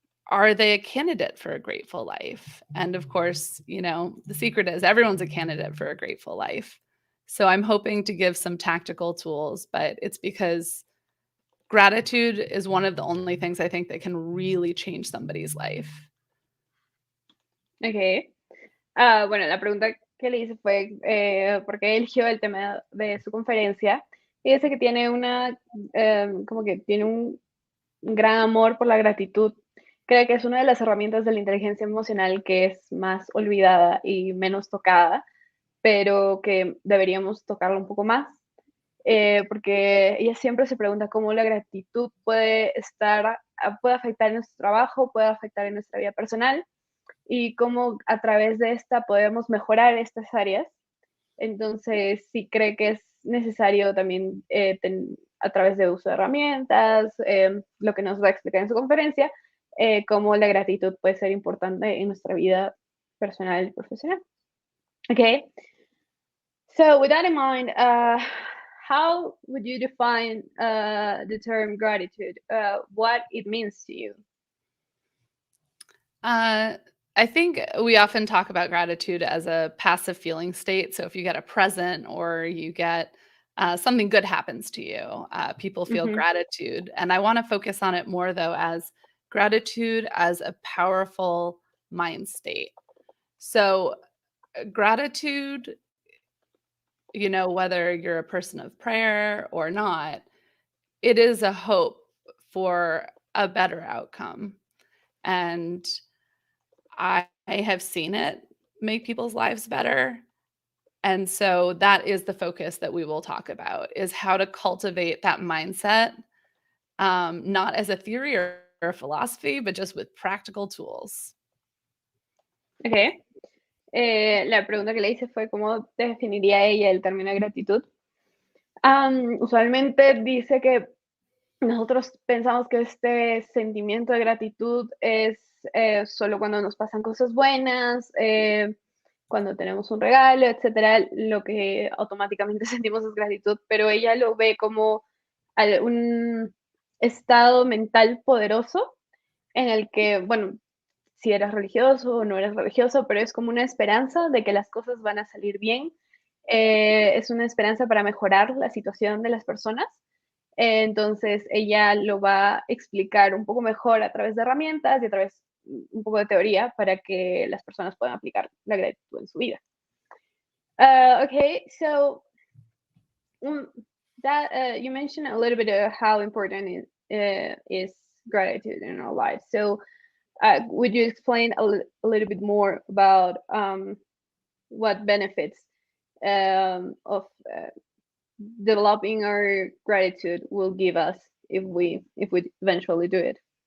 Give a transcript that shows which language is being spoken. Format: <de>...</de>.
<en>Are they a candidate for a grateful life? And of course, the secret is everyone's a candidate for a grateful life. So I'm hoping to give some tactical tools, but it's because gratitude is one of the only things I think that can really change somebody's life. Okay.</en> <es>Bueno, la pregunta que le hice fue por qué eligió el tema de su conferencia. Y dice que tiene como que tiene un gran amor por la gratitud. Cree que es una de las herramientas de la inteligencia emocional que es más olvidada y menos tocada, pero que deberíamos tocarla un poco más. Porque ella siempre se pregunta cómo la gratitud puede afectar en nuestro trabajo, puede afectar en nuestra vida personal y cómo a través de esta podemos mejorar estas áreas. Entonces, sí cree que es necesario también a través de uso de herramientas, lo que nos va a explicar en su conferencia, cómo la gratitud puede ser importante en nuestra vida personal y profesional.</es> <en>Okay. So with that in mind, how would you define the term gratitude? What it means to you? I think we often talk about gratitude as a passive feeling state. So if you get a present or you get something good happens to you, people feel Mm-hmm. gratitude. And I want to focus on it more, though, as gratitude as a powerful mind state. So gratitude, whether you're a person of prayer or not, it is a hope for a better outcome. And I have seen it make people's lives better. And so that is the focus that we will talk about, is how to cultivate that mindset, not as a theory or a philosophy, but just with practical tools. Ok.</en> <es>La pregunta que le hice fue cómo definiría ella el término de gratitud. Usualmente dice que nosotros pensamos que este sentimiento de gratitud es solo cuando nos pasan cosas buenas, cuando tenemos un regalo, etcétera, lo que automáticamente sentimos es gratitud, pero ella lo ve como un estado mental poderoso en el que, bueno, si eres religioso o no eres religioso, pero es como una esperanza de que las cosas van a salir bien. Es una esperanza para mejorar la situación de las personas. Entonces, ella lo va a explicar un poco mejor a través de herramientas y a través un poco de teoría para que las personas puedan aplicar la gratitud en su vida.</es> <en>Okay, so that you mentioned a little bit of how important is gratitude in our lives. So, would you explain a little bit more about what benefits of developing our gratitude will give us if we eventually do it?</en>